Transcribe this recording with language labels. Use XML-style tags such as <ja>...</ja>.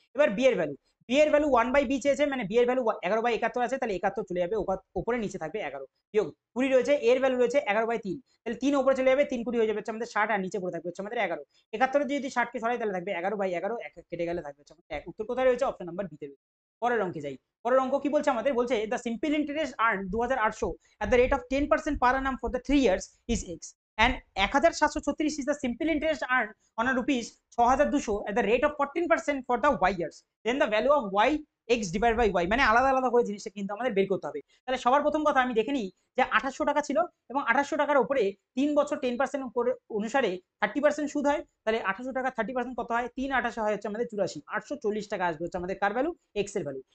<bn>এবার বি এর value, B এর ভ্যালু 1/b চেয়েছে, মানে বি এর ভ্যালু 11/71 আছে, তাহলে 71 চলে যাবে উপরে, নিচে থাকবে 11 বিয়োগ 20 রয়েছে, এর ভ্যালু রয়েছে 11/3, তাহলে 3 উপরে চলে যাবে, 3 20 হয়ে যাবে হচ্ছে আমাদের 60, আর নিচে পড়ে থাকবে হচ্ছে আমাদের 11, 71 যদি 60 কে সরাই তাহলে থাকবে 11/11, এক কেটে গেলে থাকবে হচ্ছে আমাদের 1, উত্তর কোথায় রয়েছে? অপশন নাম্বার বি তে রয়েছে। পরের অঙ্কে যাই, পরের অঙ্ক কি বলছে আমাদের?</bn> <en>বলছে the simple interest earn 2800 at the rate of 10% per annum for the 3 years is x, and 1736 is the simple interest earned on a rupees 6200 at the rate of 14% for the y years, then the value of y</en> <bn>x divide by Y, মানে আলাদা আলাদা করে জিনিসটা কিন্তু আমাদের বের করতে হবে। তাহলে সবার প্রথম কথা আমি দেখে নিই যে 2800 টাকা ছিল এবং 2800 টাকার উপরে 3 বছর 10% করে অনুসারে 30% সুদ হয়। তাহলে 2800 টাকা 30% কত হয়? 3 28 হয় হচ্ছে আমাদের 84, 840 টাকা আসবে হচ্ছে আমাদের কার ভ্যালু? এক্স এর ভ্যালু।</bn>